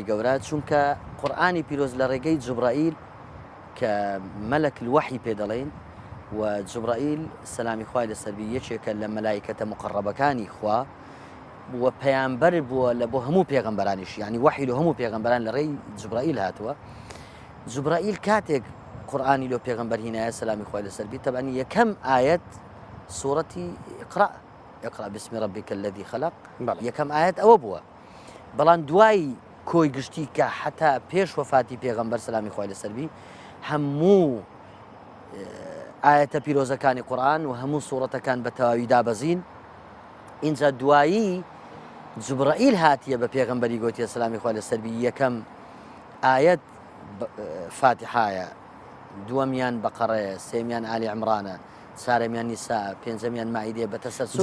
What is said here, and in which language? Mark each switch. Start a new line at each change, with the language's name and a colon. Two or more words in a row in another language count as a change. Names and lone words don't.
Central Kurdish: گەورە چونکە قورئانی پیرۆز لە ڕێگەی جوبرائیل کە
Arabic: مەلەک الوحی
Central Kurdish: پێ دەڵێن و جوبرائیل سەلامی خوای لەسەر بی یەکێکە لە مەلایکەتە مقەڕەبەکانی خوا و پەیامبەر بووە لە بۆ هەموو پێغەمبەرانیش یعنی وحی لە هەموو پێغەمبەران لە ڕێی جوبرائیل هاتووە جوبرائیل کاتێک قورئانی لۆ پێغەمبەر هینایە سەلامی خوای لەسەر بی تەبعاً یەکەم ئایەت سوورەتی
Arabic: اقرأ باسم ربك الذي خلق
Central Kurdish: یەکەم ئایەت ئەوە بووە بەڵام دوای کۆی گشتی کە حتا پێش وەفاتی پێغەمبەر سەلامی خوای لەسەر بی هەموو ئایەتە پیرۆزەکانی قورئان و هەموو سوورەتەکان بە تەواوی دابەزین اینجا دوایی جوبرائیل هاتیە بە پێغەمبەری گوتیە سەلامی خوای لەسەر بی یەکەم ئایەت فاتحایە دووەمیان بەقەڕەیە سێمیان ئالی عیمرانە چارەمیان نیسا پێنجەمیان مائیدەیە بە تەسەلسول